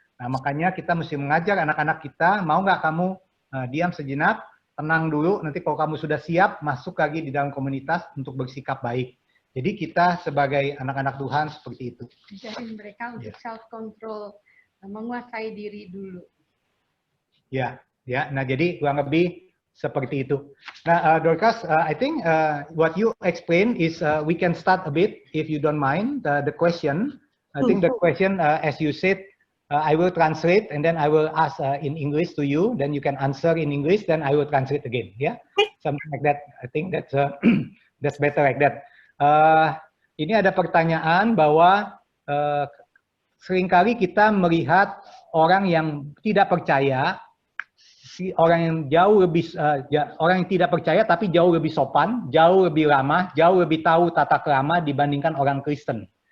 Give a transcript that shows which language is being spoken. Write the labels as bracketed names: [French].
[Indonesian] Nah, makanya kita mesti mengajar anak-anak kita, mau nggak kamu diam sejenak, tenang dulu, nanti kalau kamu sudah siap, masuk lagi di dalam komunitas untuk bersikap baik. Jadi kita sebagai anak-anak Tuhan seperti itu. Ajarin mereka untuk self-control, menguasai diri dulu. Ya, ya. Nah, jadi kurang lebih seperti itu. [English] Nah, Dorcas, I think what you explain is we can start a bit, if you don't mind, the question. I think the question, as you said, I will translate, and then I will ask in English to you, then you can answer in English, then I will translate again. Yeah, something like that. I think that's that's better like that. [Indonesian] Ini ada pertanyaan bahwa seringkali kita melihat orang yang tidak percaya, orang yang jauh lebih orang yang tidak percaya tapi jauh lebih sopan, jauh lebih ramah, jauh lebih tahu tata krama dibandingkan orang Kristen.